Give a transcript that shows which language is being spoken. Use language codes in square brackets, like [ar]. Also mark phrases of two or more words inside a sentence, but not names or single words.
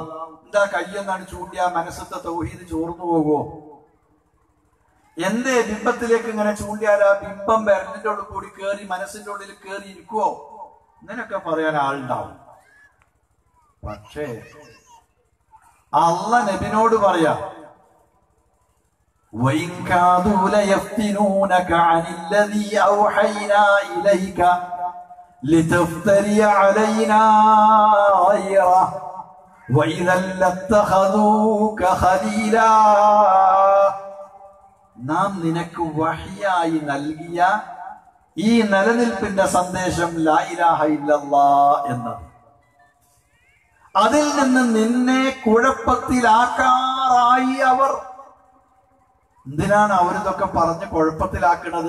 [ml] എന്താ കയ്യെന്നാണ് ചൂണ്ടിയാ മനസ്സത്തെ തൗഹീദ് ചോർന്നു പോകുമോ? എന്തേ ബിംബത്തിലേക്ക് ഇങ്ങനെ ചൂണ്ടിയാൽ ആ ബിംബം വിരലിന്റെ ഉള്ളിൽ കൂടി കേറി മനസ്സിന്റെ ഉള്ളിൽ കേറി ഇരിക്കുവോ? ഇങ്ങനെയൊക്കെ പറയാൻ ആളുണ്ടാവും. പക്ഷേ അള്ളാഹ് നബിനോട് പറയാ, [ar] وَإِنْ كَادُوا لَيَفْتِنُونَكَ عَنِ الَّذِي أَوْحَيْنَا إِلَيْكَ لِتَفْتَرِيَ عَلَيْنَا غَيْرَهُ وَإِذًا لَاتَّخَذُوكَ خَلِيلًا. [ml] നാം നിനക്ക് വഹിയായി നൽകിയ ഈ നിലനിൽപ്പിന്റെ സന്ദേശം [ar] لا إله إلا الله [ml] എന്നത്, അതിൽ നിന്ന് നിന്നെ കുഴപ്പത്തിലാക്കാറായി അവർ. എന്തിനാണ് അവരിതൊക്കെ പറഞ്ഞ് കുഴപ്പത്തിലാക്കുന്നത്?